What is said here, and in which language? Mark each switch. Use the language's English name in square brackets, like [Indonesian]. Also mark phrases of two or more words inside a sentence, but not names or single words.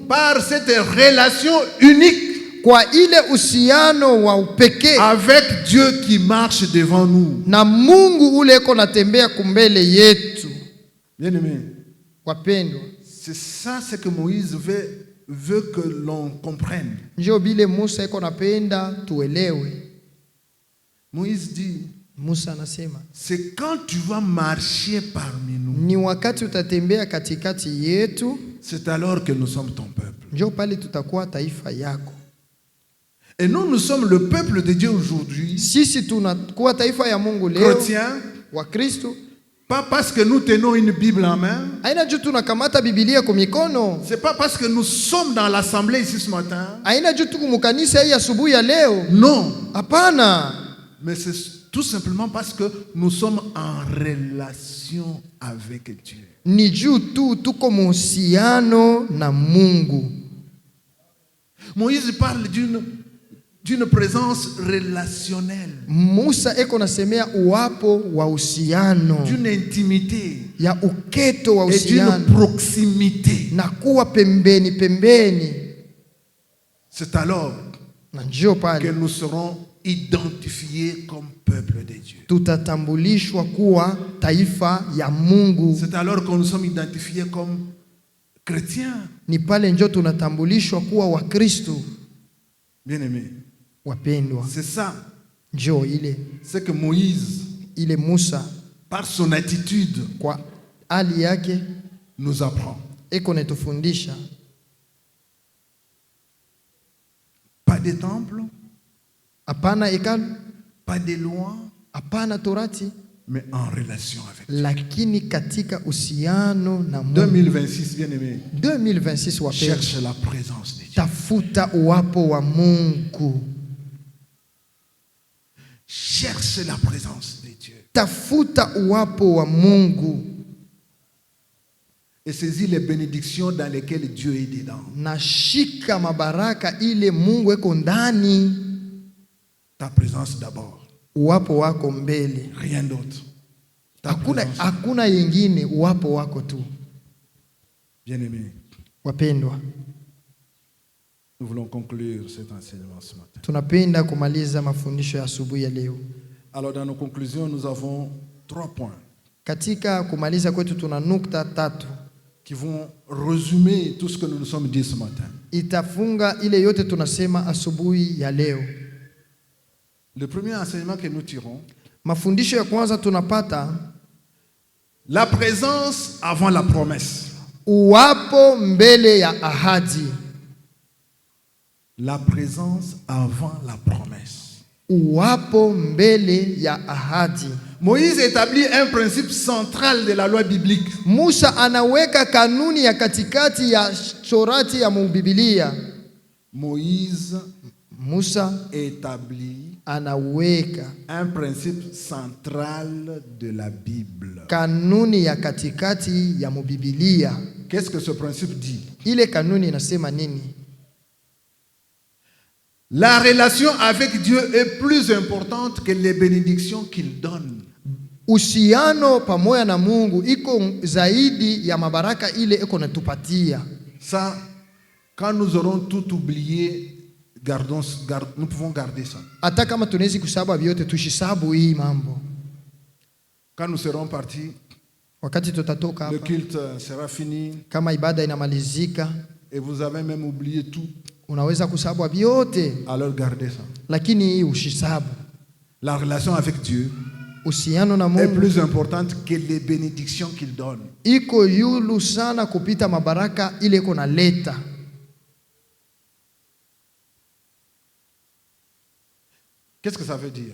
[French] Par cette relation unique [Swahili] kwa ile uhusiano wa upekee [French] avec Dieu qui marche devant nous. [Swahili] na Mungu ule eko natembea kumbele yetu. [French] Bien-aimé, [Swahili] Wapendwa, [French] c'est ça ce que Moïse veut que l'on comprenne. [Swahili] njo bile Musa eko napenda tuelewe. [French] Moïse dit, [Swahili] Musa anasema [French] c'est quand tu vas marcher parmi nous, [Swahili] ni wakati utatembea katikati yetu, [French] c'est alors que nous sommes ton peuple. [Swahili] njo pale tutakuwa taifa yako. [French] Et nous sommes le peuple de Dieu aujourd'hui, [Swahili] Sisi tunakuwa taifa ya Mungu leo [French] chrétiens, [Swahili] wa Kristo. [French] pas parce que nous tenons une Bible en main, [Swahili] Haina juu tunakamata Biblia kwa mikono. [French] c'est pas parce que nous sommes dans l'assemblée ici ce matin. [Swahili] Haina juu tuko mukanisa hii asubuhi ya leo. [French] Non, [Swahili] Hapana. [French] mais c'est tout simplement parce que nous sommes en relation avec Dieu. [Swahili] Ni juu tu tuko muhusiano na Mungu. [French] Moïse parle d'une présence relationnelle, [Swahili] Musa eko nasemea uwapo wa uhusiano, [French] d'une intimité [Swahili] ya uketo wa [French] et d'une [Swahili] uhusiano [French] proximité. [Swahili] na kuwa pembeni pembeni. [French] C'est alors [Swahili] Na njoo [French] que [Swahili] pale [French] nous serons identifiés comme peuple de Dieu. [Swahili] tutatambulishwa kuwa taifa ya Mungu. [French] C'est alors que nous sommes identifiés comme chrétiens. [Swahili] Ni pale njoo tunatambulishwa kuwa Wakristo. [French] Bien-aimés, [Swahili] Wapendwa, [French] c'est ça [Swahili] Njoo ile [French] c'est que Moïse, [Swahili] ile Musa [French] par son attitude, [Swahili] kwa hali yake [French] nous apprend. [Swahili] eko netufundisha [French] Pas de temple, [Swahili] hapana hekalu, [French] pas de loi, [Swahili] hapana torati, [French] mais en relation avec Dieu. [Swahili] lakini katika uhusiano na Mungu. [French] 2026, bien aimé, [Swahili] 2026 wapendwa, [French] cherche la présence de Dieu. [Swahili] tafuta uwapo wa Mungu. [French] Cherche la présence de Dieu. [Swahili] Tafuta uwapo wa Mungu [French] Et saisis les bénédictions dans lesquelles Dieu est dedans. [Swahili] na shika mabaraka ile Mungu eko ndani. [French] Ta présence d'abord, [Swahili] Uwapo wako mbele, [French] rien d'autre. Ta [Swahili] hakuna [French] présence. [Swahili] hakuna yengine, uwapo wako tu. [French] Bien aimé, [Swahili] Wapendwa, [French] nous voulons conclure cet enseignement ce matin. [Swahili] tunapenda kumaliza mafundisho ya asubuhi ya leo. [French] Alors dans nos conclusions, nous avons 3 points [Swahili] Katika kumaliza kwetu tuna nukta 3 [French] qui vont résumer tout ce que nous nous sommes dit ce matin. [Swahili] itafunga ile yote tunasema asubuhi ya leo. [French] Le premier enseignement que nous tirons, [Swahili] Mafundisho ya kwanza tunapata [French] la présence avant la promesse. [Swahili] uwapo mbele ya ahadi. [French] La présence avant la promesse. [Swahili] Uwapo mbele ya ahadi. [French] Moïse établit un principe central de la loi biblique. [Swahili] Musa anaweka kanuni ya katikati ya torati ya Biblia. Moïse Musa [French] établit [Swahili] anaweka [French] un principe central de la Bible. [Swahili] kanuni ya katikati ya Biblia. [French] Qu'est-ce que ce principe dit? [Swahili] Ile kanuni inasema nini? [French] La relation avec Dieu est plus importante que les bénédictions qu'il donne. [Swahili] Uhusiano pamoja na Mungu iko zaidi ya mabaraka ile iko natupatia. [French] Ça, quand nous aurons tout oublié, nous pouvons garder ça. [Swahili] Hata kama tunawezi kusahau vyote, tushisabu hii mambo. [French] Quand nous serons partis, [Swahili] Wakati tutatoka [French] le [Swahili] hapa, [French] culte sera fini [Swahili] kama ibada inamalizika, [French] et vous avez même oublié tout. [Swahili] unaweza kusahau vyote, [French] Alors gardez ça. [Swahili] lakini hii ushisabu. [French] La relation avec Dieu [Swahili] Uhusiano na [French] est [Swahili] Mungu [French] plus importante que les bénédictions qu'il donne. [Swahili] iko yulu sana kupita mabaraka ile iko naleta. [French] Qu'est-ce que ça veut dire?